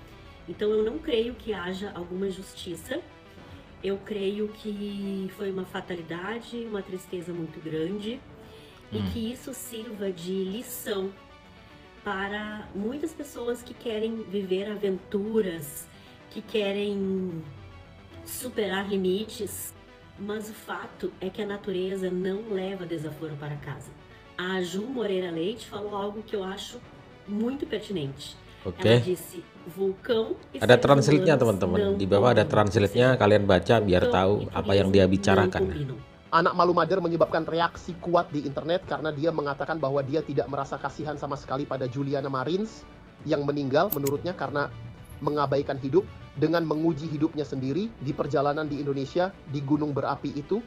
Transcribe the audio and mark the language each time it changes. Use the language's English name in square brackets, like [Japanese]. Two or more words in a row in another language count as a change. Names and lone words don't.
[Portuguese] Então eu não creio que haja alguma justiça Eu creio que foi uma fatalidade, uma tristeza muito grande e que isso sirva de lição para muitas pessoas que querem viver aventuras, que querem superar limites, mas o fato é que a natureza não leva desaforo para casa. A Ju Moreira Leite falou algo que eu acho muito pertinente. [Indonesian] Oke. [Portuguese] Ela disse, vulcão e [Indonesian] Ada [Portuguese] seres [Indonesian] translate-nya [Portuguese] humanos [Indonesian] teman-teman. [Portuguese] não [Indonesian] Di bawah ada [Portuguese] combinam. [Indonesian] translate-nya, kalian baca biar [Portuguese] Vulcão [Indonesian] tahu [Portuguese] e [Indonesian] apa yang [Portuguese] turismo [Indonesian] dia [Portuguese] não [Indonesian] bicarakan. [Portuguese] combinam. [Indonesian] Anak malu Madar menyebabkan reaksi kuat di internet karena dia mengatakan bahwa dia tidak merasa kasihan sama sekali pada Juliana Marins yang meninggal menurutnya karena mengabaikan hidup dengan menguji hidupnya sendiri di perjalanan di Indonesia di gunung berapi itu.